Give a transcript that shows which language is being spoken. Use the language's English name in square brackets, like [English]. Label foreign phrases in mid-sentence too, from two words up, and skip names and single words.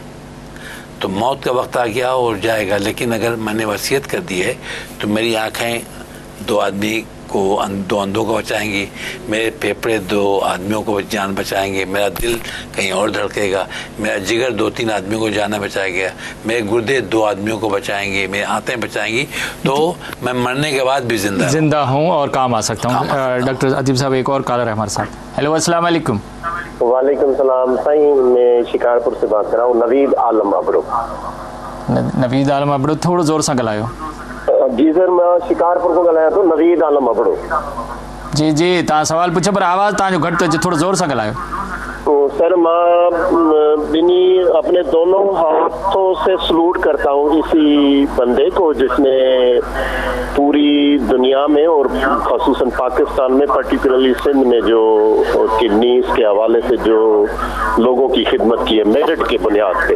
[Urdu] تو موت کا وقت آ گیا اور جائے گا، لیکن اگر میں نے وصیت کر دی ہے تو میری آنکھیں 2 آدمی کو، 2 اندھوں کو بچائیں گی، میرے پھیپھڑے 2 آدمیوں کو جان بچائیں گے، میرا دل کہیں اور دھڑکے گا، میرا جگر 2-3 آدمیوں کو جانا بچائے گا، میرے گردے 2 آدمیوں کو بچائیں گے، میری آنتیں بچائیں گی، تو میں مرنے کے بعد بھی زندہ ہوں اور کام آ سکتا ہوں. ڈاکٹر ادیب صاحب، ایک اور کالر ہے ہمارے ساتھ. [Arabic] هلو، السلام عليكم. وعليكم السلام. [Urdu] سائیں، میں شکارپور سے بات کر رہا ہوں, नवीद आलम अबड़ो। नवीद आलम अबड़ो, تھوڑا زور سے ॻाल्हायो। جی سر، میں شکارپور کو [Sindhi] ॻाल्हायां थो, [Urdu] नवीद आलम अबड़ो। [Sindhi] जी जी, तव्हां सवाल पूछो, पर आवाज़ तव्हांजो घटि थो अचे, [Urdu] تھوڑا زور سے ॻाल्हायो। سر، میں اپنے دونوں ہاتھوں سے سلوٹ کرتا ہوں اسی بندے کو جس نے پوری دنیا میں اور خصوصاً پاکستان میں، پرٹیکیولرلی سندھ میں، جو کڈنیز کے حوالے سے جو لوگوں کی خدمت کی ہے میرٹ کی بنیاد پے.